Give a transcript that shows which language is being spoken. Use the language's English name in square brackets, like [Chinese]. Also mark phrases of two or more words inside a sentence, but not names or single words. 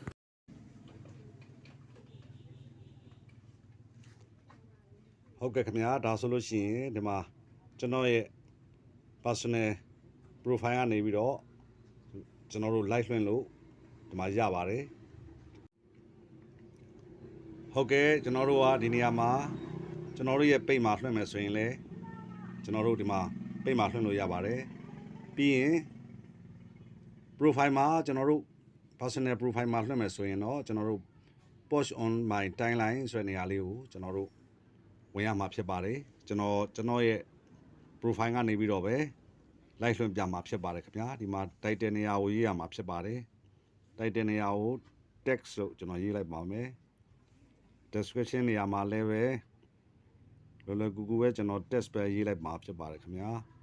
[Burmese] ဟုတ်ကဲ့ခင်ဗျာဒါဆိုလို့ရှိရင်ဒီမှာကျွန်တော်ရဲ့ [English] personal profile [Burmese] ကနေပြီးတော့ကျွန်တော်တို့ live လွှင့်လို့ဒီမှာရပါတယ်ဟုတ်ကဲ့ကျွန်တော်တို့ကဒီနေရာမှာ ကျွန်တော်တို့ရဲ့ page မှာလွှင့်မယ်ဆိုရင်လည်းကျွန်တော်တို့ဒီမှာ page မှာလွှင့်လို့ရပါတယ်ပြီးရင် profile မှာကျွန်တော်တို့ [English] personal profile [Burmese] မှာလွှင့်မယ်ဆိုရင်တော့ကျွန်တော်တို့ [English] post on my timeline [Burmese] ဆိုတဲ့နေရာလေးကိုကျွန်တော်တို့ဝင်ရမှာဖြစ်ပါတယ်ကျွန်တော်ရဲ့ profile ကနေပြီးတော့ပဲ live လွှင့်ပြမှာဖြစ်ပါတယ်ခင်ဗျာဒီမှာ title နေရာကိုရေးရမှာဖြစ်ပါတယ် title နေရာကို text လို့ကျွန်တော်ရေးလိုက်ပါမယ် description နေရာမှာလည်းပဲလောလောကူကူပဲကျွန်တော် text ပဲရေးလိုက်မှာဖြစ်ပါတယ်ခင်ဗျာ